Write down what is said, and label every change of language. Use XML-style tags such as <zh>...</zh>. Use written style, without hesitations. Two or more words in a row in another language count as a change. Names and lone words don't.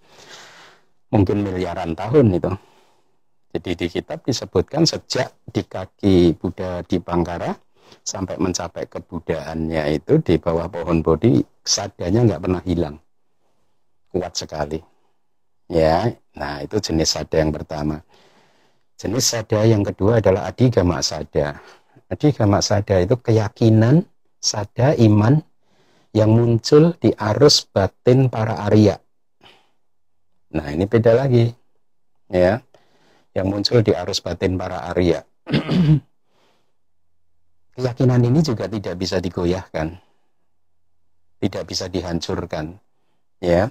<id>Mungkin miliaran tahun itu. Jadi di kitab disebutkan sejak di kaki Buddha di Pangkara sampai mencapai kebudaannya itu di bawah pohon bodhi, sadanya nggak pernah hilang, kuat sekali. Ya, nah itu jenis sada yang pertama. Jenis sada yang kedua adalah</id> <pi>adigama sada. Adigama sada</pi> <id>itu keyakinan, sada iman yang muncul di arus batin para Arya. Nah ini beda lagi, ya, yang muncul di arus batin para Arya. Keyakinan ini juga tidak bisa digoyahkan, tidak bisa dihancurkan, ya.</id>